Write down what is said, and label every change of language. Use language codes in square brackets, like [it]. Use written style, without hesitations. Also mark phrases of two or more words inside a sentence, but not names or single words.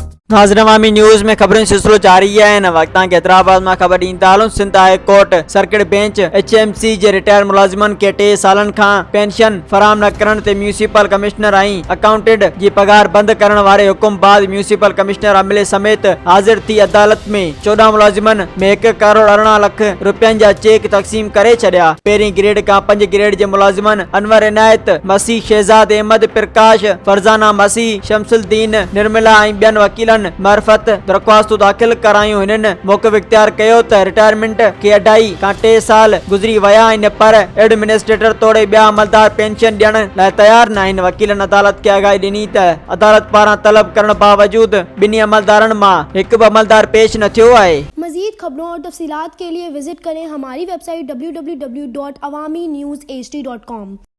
[sd] नाज़रीन, अवामी न्यूज़ में खबरुनि सिलसिलो जारी है। वक़्त के हैदराबाद में खबर ॾींदा हलूं। सिंध हाई कोर्ट सर्किट बेंच HMC जे रिटायर मुलाजिमन के 3 सालन खां पेंशन फराहम न करण ते म्यूनिसिपल कमिश्नर ऐं अकाउंटेंट जी पगार बंद करण वारे हुकुम बाद म्यूनिसिपल कमिश्नर अमले समेत हाजिर थी अदालत में 14 मुलाजिमन में 1 करोड़ 18 लख रुपयनि जा चेक तक़सीम करे छॾिया। पहिरीं ग्रेड खां 5 ग्रेड जे मुलाजिमन अनवर इनायत मसीह, शहजाद अहमद, प्रकाश, फरजाना मसीह, शमसुद्दीन, निर्मला ऐं ॿियनि वकीलनि मार्फत दरख्वास्तूं दाख़िल करायूं। हिननि मौक़िफ़ इख्तियार कयो त रिटायरमेंट खे अढाई खां 3 साल गुज़री विया आहिनि, पर एडमिनिस्ट्रेटर तोड़े ॿिया अमलदार पेंशन ॾियण लाइ तयार न आहिनि। वकीलनि अदालत खे आगाही ॾिनी त अदालत पारां तलब करण बावजूद ॿिन्ही अमलदारनि मां हिकु बि अमलदार पेश न थियो आहे। [ur] مزید خبروں اور تفصیلات کے لیے وزٹ کریں ہماری ویب سائٹ www.awamiNewsHD.com.